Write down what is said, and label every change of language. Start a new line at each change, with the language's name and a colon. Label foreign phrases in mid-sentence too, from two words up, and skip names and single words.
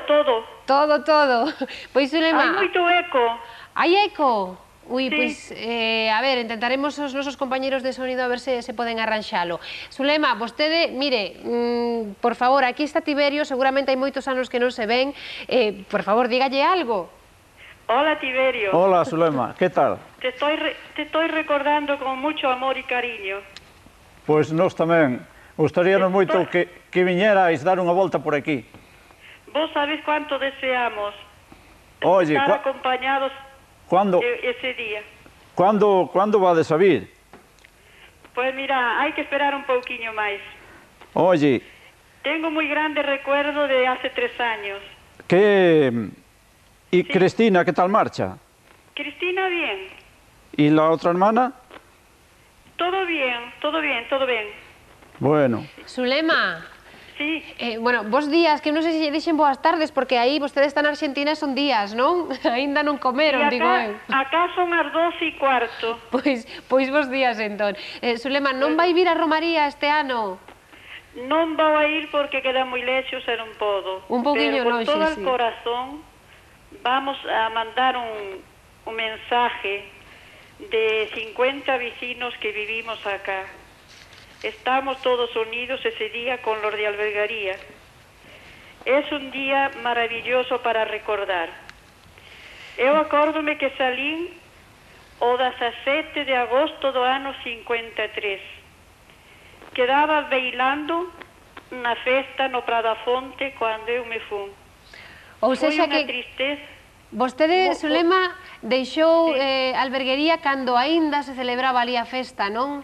Galician: Todo. Pois, Zulema... Hai moito eco. Hai eco? Ui, Sí. pois, a ver, intentaremos os nosos compañeros de sonido a ver se poden arranxalo. Zulema, vostede, mire, por favor, aquí está Tiberio, seguramente hai moitos anos que non se ven, por favor, dígalle algo.
Spanish: Hola, Tiberio. Hola, Zulema, ¿qué tal? Te estoy recordando con mucho amor y cariño.
Galician: Pois nós tamén. Gustaríanos moito que viñerais dar unha volta por aquí.
Spanish: Vos sabés cuánto deseamos Oye, estar acompañados ese día.
Galician: Cuándo vades a vir?
Spanish: Pues mira, hay que esperar
Galician: un pouquiño máis.
Spanish: Oye... Tengo muy grande recuerdo de hace 3 años. ¿Y sí. Cristina, qué tal marcha? Cristina, bien. ¿Y la otra hermana? Todo bien. Bueno. Zulema. Sí.
Galician: Bueno, vos días, que non sei se lle dixen boas tardes, porque aí vostedes están na Argentina e son días, non? Ainda non comeron, digo eu. Acá son as 12:15. Pois vos días, entón. Zulema, non vai vir a Romaría este ano? Non vou a ir porque queda moi lexos e non podo. Un pouquiño lonxe,
Spanish: sí. Pero con todo
Galician: o corazón
Spanish: vamos a mandar un mensaje de 50 vecinos que vivimos acá. Estamos todos unidos ese día con los de albergaría. Es un día maravilloso para recordar.
Galician: Eu acórdome que salín o 17 de agosto do ano 53. Quedaba bailando na festa no Pradafonte cando eu me fun. Ou seja que tristeza. Vostede, Zulema, deixou alberguería cando aínda se celebraba ali a festa, non?